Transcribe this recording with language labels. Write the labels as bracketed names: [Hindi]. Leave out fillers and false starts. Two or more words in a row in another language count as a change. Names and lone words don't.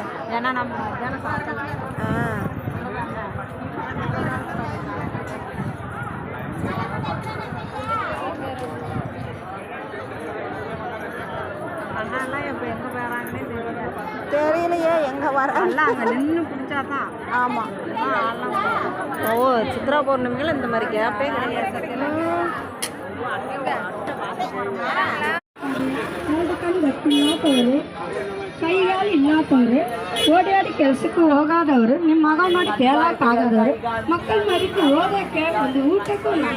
[Tamil] ஏன்னா நம்ம அண்ணாலாம் இப்போ எங்கே போகிறாங்கன்னே தெரியலையே. எங்கே வராங்க அங்கே நின்று பிடிச்சாதான். ஆமாம். ஓ சித்ரா பௌர்ணமிகள் இந்த மாதிரி கேப்பே கிடையாது. [Kannada] ಕೈಗಾಲು ಇಲ್ಲದವರು ಓಡಾಡಿ ಕೆಲಸಕ್ಕೆ ಹೋಗಾದವರು ನಿಮ್ಮ ಮಗ ಮಾಡಿ ಕೇಳಕ್ಕಾಗದವರು ಮಕ್ಕಳ ಮರಿக்கு ಓದಕ್ಕೆ ಒಂದು ಊಟಕ್ಕೂ